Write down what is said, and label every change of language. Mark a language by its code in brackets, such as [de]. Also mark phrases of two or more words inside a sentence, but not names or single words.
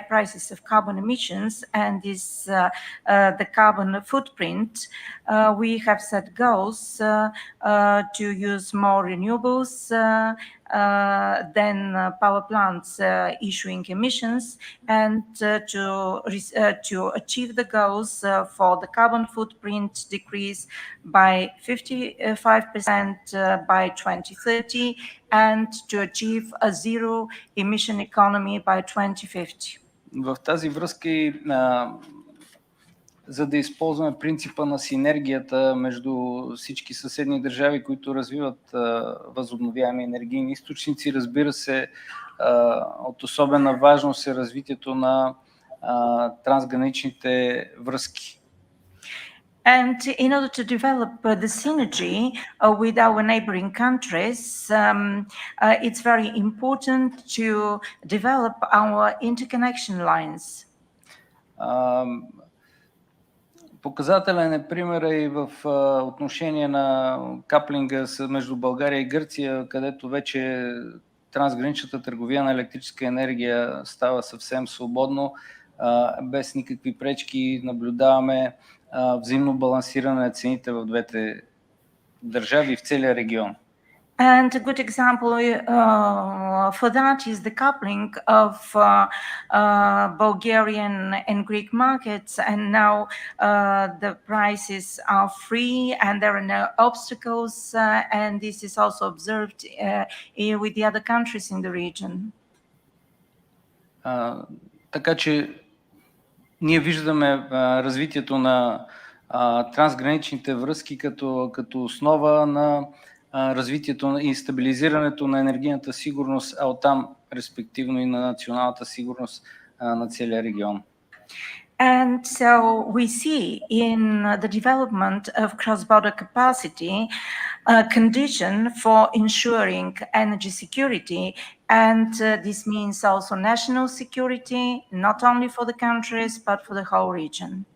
[en] prices of carbon emissions and the carbon footprint, we have set goals to use more renewables than power plants issuing emissions, and to achieve the goals for the carbon footprint decrease by 55% by 2030, and to achieve a zero emission economy by 2050. [bg] В тази връзка и за да използваме принципа на синергията между всички съседни държави, които развиват възобновяеми енергийни източници, разбира се, от особена важност е развитието на трансграничните връзки. [en] And in order to develop the synergy with our neighboring countries, it's very important to develop our interconnection lines. [bg] Показателен е примера и в отношение на каплинга между България и Гърция, където вече трансграничната търговия на електрическа енергия става съвсем свободно, без никакви пречки. Наблюдаваме взаимно балансиране на цените в двете държави и в целия регион. [en] And a good example for that is the coupling of Bulgarian and Greek markets, and now the prices are free and there are no obstacles, and this is also observed with the other countries in the region. [bg] Така че ние виждаме развитието на трансграничните връзки като основа на развитието и стабилизирането на енергийната сигурност, а оттам респективно и на националната сигурност на целия регион. [en] And so we see in the development of cross-border capacity a condition for ensuring energy security, and this means also national security, not only for the countries, but for the whole region.